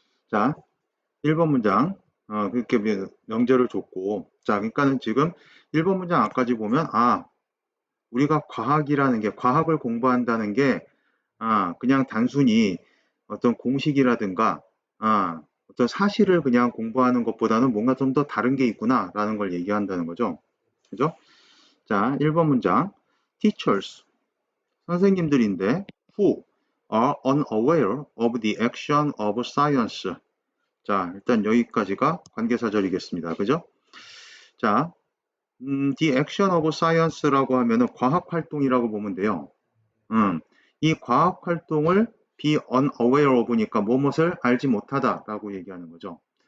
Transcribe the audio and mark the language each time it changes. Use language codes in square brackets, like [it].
[ko] 자, 1번 문장 그렇게 명제를 줬고 자, 그러니까는 지금 1번 문장 앞까지 보면 우리가 과학이라는 게 과학을 공부한다는 게 그냥 단순히 어떤 공식이라든가 어떤 사실을 그냥 공부하는 것보다는 뭔가 좀 더 다른 게 있구나라는 걸 얘기한다는 거죠. 그죠? 자, 1번 문장. [en] Teachers, 선생님들인데 who are unaware of the action of science. [ko] 자, 일단 여기까지가 관계사절이겠습니다. 그죠? 자, the action of science라고 하면은 과학 활동이라고 보면 돼요. 이 과학 활동을 be unaware of니까 무엇을 알지 못하다라고 얘기하는 거죠.